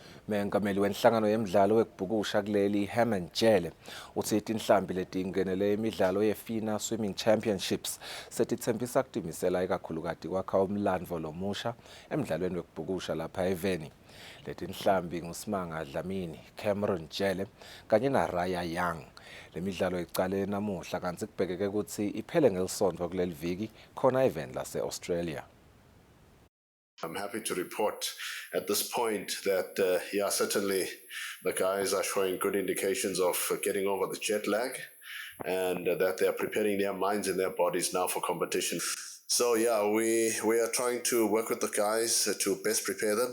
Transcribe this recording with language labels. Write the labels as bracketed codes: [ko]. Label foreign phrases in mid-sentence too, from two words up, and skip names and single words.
[ss] Mengameli wenhlangano yemidlalo wekubhukusha kuleli Herman Jele uthi inhlambi letingenele imidlalo yeFINA Swimming Championships setithembisa kudimisela ikakhulukati kwakha umlandvo lomusha emidlalweni wekubhukusha lapha eVeni. Leti nhlambi nguSimanga Dlamini, Cameron Jele kanye naRaya Young. Le midlalo icale namuhla kanti kubhekeke ukuthi iphele ngelisonto kuleli viki khona eVeni lase-Australia. [en] I'm happy to report at this point that, certainly the guys are showing good indications of getting over the jet lag and that they are preparing their minds and their bodies now for competition. So we are trying to work with the guys to best prepare them.